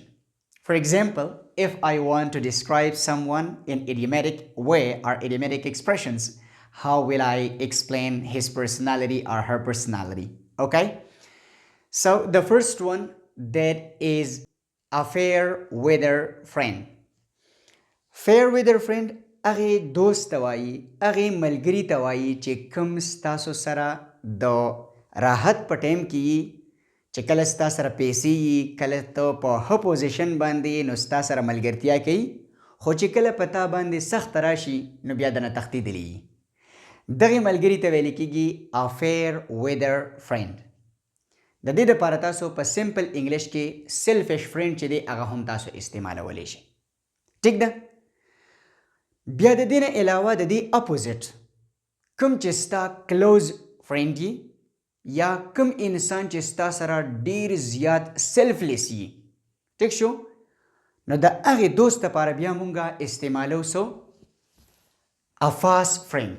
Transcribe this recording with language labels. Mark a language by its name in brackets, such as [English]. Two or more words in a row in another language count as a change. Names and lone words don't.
[English] For example, if I want to describe someone in idiomatic way or idiomatic expressions, how will I explain his personality or her personality? Okay? So the first one that is a fair weather friend. Fair weather friend [Pashto] هغه دوست ته وایي هغې ملګري ته وایي چې کوم ستاسو سره د راحت په ټایم کې یي چې کله ستا سره پیسې یي کله ته په ښه پوزیشن باندې نو ستا سره ملګرتیا کوي خو چې کله په تا باندې سخت راشي نو بیا دنه تښتېدلی یي دغې ملګري ته ویل کېږي [English] a fair weather friend. [Pashto] د دې دپاره تاسو په [English] simple English [Pashto] کې [English] selfish friend [Pashto] چې دی هغه هم تاسو استعمالولی شئ. ټیک ده؟ بیا د دې نه علاوه د دې اپوزیټ کوم چې ستا کلوز فرینډ یي یا کوم انسان چې ستا سره ډیر زیات سیلفلیس یي ټیک شو نو د هغې دوست لپاره بیا مونږه استعمالو سو [English] a fast friend.